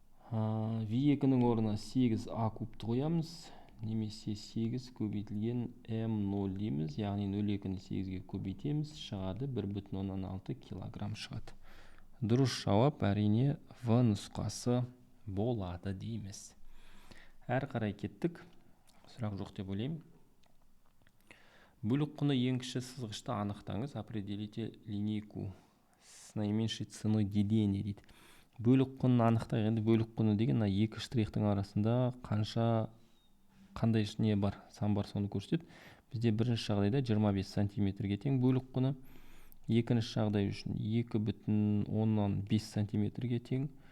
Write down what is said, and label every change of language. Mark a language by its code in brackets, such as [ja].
[kk] V2-ның орнына 8 А кубты қоямыз, немесе 8 көбейтілген М0 дейміз, яғни 0,2-ні 8-ге көбейтеміз, шығады 1,6 килограмм шығады. Дұрыс жауап әрине В нұсқасы болады дейміз. Әр қарай кеттік. Сұрақ жоқ деп ойлаймын. Бөлік құны ең кіші сызғышты анықтаңыз. [ru] Определите линейку с наименьшей ценой деления дейді. [kk] Бөлік құнын анықтайық. Енді бөлік құны деген екі штрихтың арасында қандай не бар, сан бар, соны көрсетеді. Бізде бірінші жағдайда 25 сантиметрге тең бөлік құны. Екінші жағдай үшін 2,5 сантиметрге тең.